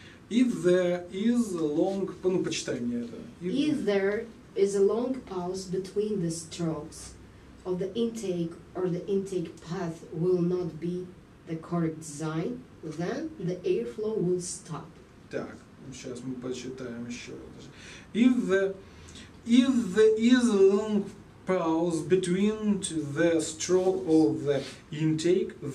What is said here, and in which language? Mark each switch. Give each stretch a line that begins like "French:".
English: If there is a long...
Russian: Ну, почитай мне это.
English: If there is a long pause between the strokes of the intake or the intake path will not be the correct design, then the airflow will stop.
Russian: Так, сейчас мы почитаем еще раз.
English: If there is a long pause between the stroke of the intake